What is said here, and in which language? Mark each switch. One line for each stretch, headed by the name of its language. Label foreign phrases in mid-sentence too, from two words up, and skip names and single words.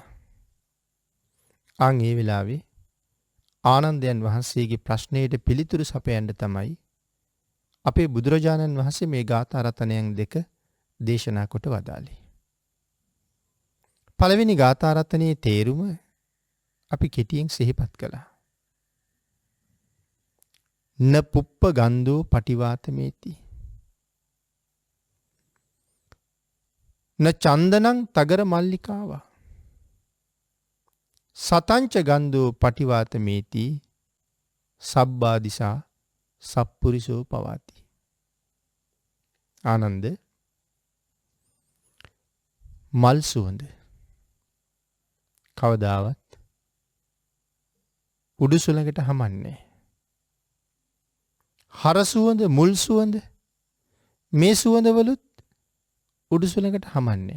Sinhala: ආන් ඒ වෙලාවේ ආනන්දයන් වහන්සේගේ ප්‍රශ්නයට පිළිතුරු සපයන්න තමයි අපේ බුදුරජාණන් වහන්සේ මේ ගාථා රතනයන් දෙක දේශනා කොට වදාළේ. පළවෙනි ගාථා රතනයේ තේරුම අපි කෙටියෙන් සිහිපත් කළා.
Pali: න පුප්ප ගන්ධෝ පටිවාතමේති න චන්දනං තගර මල්ලිකාවා සතංච ගන්ධෝ පටිවාතමේති සබ්බාදිසා සප්පුරිසෝ පවාති.
Sinhala: ආනන්ද මල් සුවඳ කවදාවත් උඩු සුළඟට හමන්නේ. හර සුවඳ, මුල් සුවඳ මේ සුවඳවලුත් උඩු සුළඟට හමන්නේ.